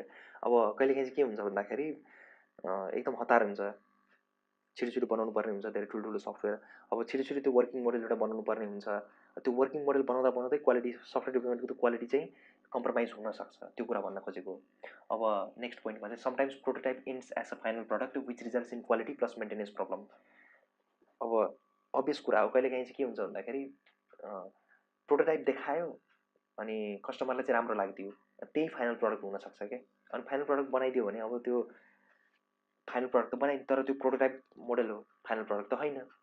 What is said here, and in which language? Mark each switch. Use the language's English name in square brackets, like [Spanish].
[Nepali] अब कहिलेकाहीँ चाहिँ के हुन्छ भन्दाखेरि एकदम हतार हुन्छ, छिटो बनाउनु पर्ने हुन्छ धेरै ठुल्ठुलो सफ्टवेयर। अब छिटो त्यो वर्किङ मोडल एउटा बनाउनु पर्ने हुन्छ। त्यो वर्किङ मोडल बनाउँदै क्वालिटी, सफ्टवेयर डेभलपमेन्टको त्यो क्वालिटी चाहिँ कम्प्रोमाइज हुनसक्छ, त्यो कुरा भन्न खोजेको। अब नेक्स्ट पोइन्टमा चाहिँ [English] Sometimes prototype ends as a final product which results in quality plus maintenance problem. [Nepali] अब अभियस कुरा हो, कहिलेकाहीँ चाहिँ के हुन्छ भन्दाखेरि प्रोटोटाइप देखायो अनि कस्टमरलाई चाहिँ राम्रो लाग्दियो, त्यही फाइनल प्रडक्ट हुनसक्छ क्या। अनि फाइनल प्रडक्ट बनाइदियो भने अब त्यो फाइनल प्रडक्ट त बनाइदियो, तर त्यो प्रोटोटाइप मोडल हो, फाइनल प्रडक्ट त होइन।